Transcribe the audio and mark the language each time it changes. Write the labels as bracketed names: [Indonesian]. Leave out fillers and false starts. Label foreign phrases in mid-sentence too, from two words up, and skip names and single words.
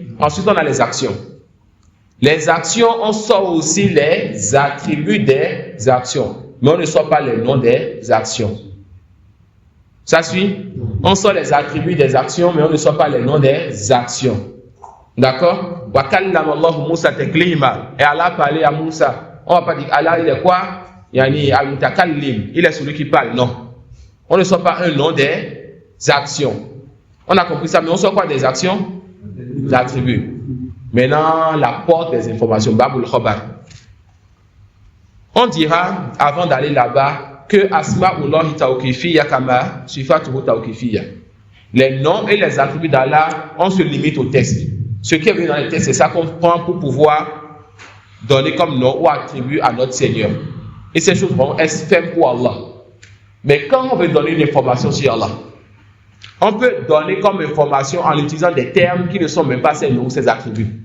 [French] Ensuite on a les actions. Les actions, on sort aussi les attributs des actions, mais on ne sort pas les noms des actions. Ça suit? On sort les attributs des actions, mais on ne sort pas les noms des actions. D'accord? [Arabic] وكلم الله موسى تكليما. [French] Et Allah a parlé à Moussa. On ne va pas dire Allah, il est quoi? [Arabic] يعني المتكلم. [French] Il est celui qui parle. Non. On ne sort pas un nom des actions. On a compris ça, mais on sort quoi des actions? Des attributs. Maintenant, la porte des informations. [Arabic] باب الخبر. [French] On dira, avant d'aller là-bas, que [Arabic] أسماء الله توقيفية كما صفاته توقيفية. [French] Les noms et les attributs d'Allah, on se limite au texte. Ce qui est venu dans les textes, c'est ça qu'on prend pour pouvoir donner comme nom ou attribut à notre Seigneur. Et ces choses vont être faites pour Allah. Mais quand on veut donner une information sur Allah, on peut donner comme information en utilisant des termes qui ne sont même pas ses noms ou ses attributs.